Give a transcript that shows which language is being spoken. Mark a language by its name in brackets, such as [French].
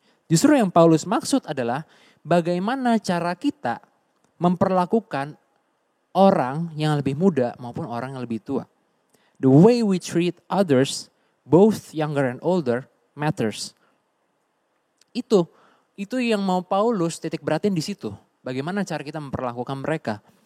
[Indonesian] Justru yang Paulus maksud adalah bagaimana cara kita memperlakukan orang yang lebih muda maupun orang yang lebih tua. [English] The way we treat others, both younger and older, matters. [Indonesian] Itu yang mau Paulus titik beratin di situ. Bagaimana cara kita memperlakukan mereka.